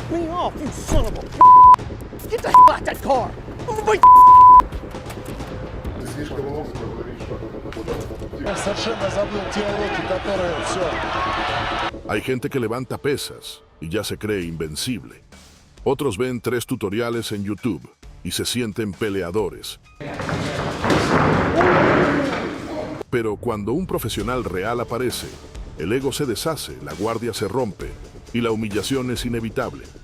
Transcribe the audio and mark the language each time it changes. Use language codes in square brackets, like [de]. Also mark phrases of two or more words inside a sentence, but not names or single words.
[en] me off, you son of a... Get the out that car! Move my... [ru] Совершенно забыл те уроки, которые все. [es] Hay gente que levanta pesas y ya se cree invencible. Otros ven 3 tutoriales en YouTube y se sienten peleadores. Pero cuando un profesional real aparece, el ego se deshace, la guardia se rompe y la humillación es inevitable.